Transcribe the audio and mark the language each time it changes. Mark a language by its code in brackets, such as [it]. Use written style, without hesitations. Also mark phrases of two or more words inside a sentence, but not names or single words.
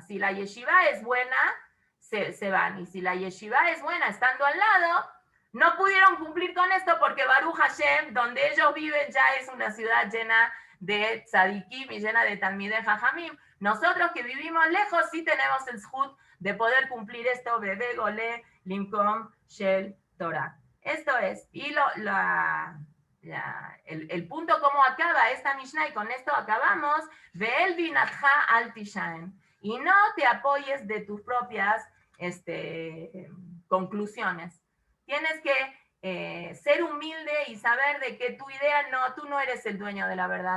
[es] Si la yeshiva es buena, se van, y si la yeshiva es buena estando al lado, no pudieron cumplir con esto porque [he] ברוך השם, [es] donde ellos viven, ya es una ciudad llena de tzadikim y llena de [he] תלמידי חכמים. [es] Nosotros que vivimos lejos sí tenemos el zhut de poder cumplir esto, [he] והוי גולה למקום של תורה. [es] Esto es, y el punto como acaba esta Mishnah, y con esto acabamos, [he] ואל בינתך אל תשען, [es] y no te apoyes de tus propias conclusiones. Tienes que ser humilde y saber de que tu idea tú no eres el dueño de la verdad.